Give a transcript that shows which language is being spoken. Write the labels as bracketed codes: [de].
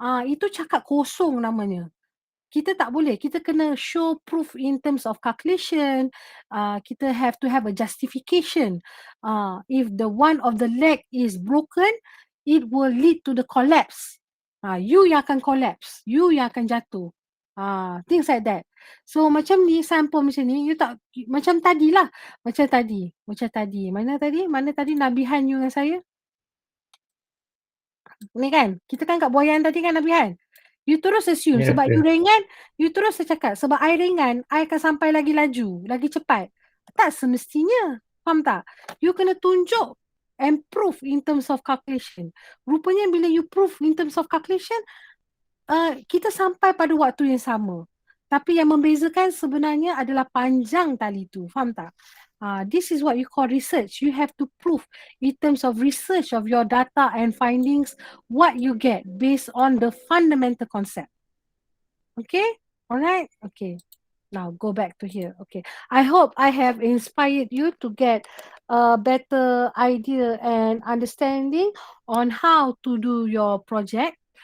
[ms] Itu cakap kosong namanya. Kita tak boleh. Kita kena [en] show proof in terms of calculation. [ms] Kita [en] have to have a justification. If the one of the leg is broken, it will lead to the collapse. [ms] You yang akan collapse. You yang akan jatuh. [en] Things like that. [ms] So macam ni, sample macam ni, you tak, macam tadi lah. Macam tadi. Mana tadi Nabihan you dengan saya? Ni kan, kita kan kat buayan tadi kan Nabihan? You terus assume sebab you ringan, you terus cakap sebab I ringan, I akan sampai lagi laju, lagi cepat. Tak semestinya. Faham tak? You kena tunjuk [en] and prove in terms of calculation. [ms] Rupanya bila you prove [en] in terms of calculation, [ms] kita sampai pada waktu yang sama. Tapi yang membezakan sebenarnya adalah panjang tali tu. Faham tak? [en] This is what you call research. You have to prove in terms of research of your data and findings what you get based on the fundamental concept. Okay? Alright? Okay. Now go back to here. Okay. I hope I have inspired you to get a better idea and understanding on how to do your project.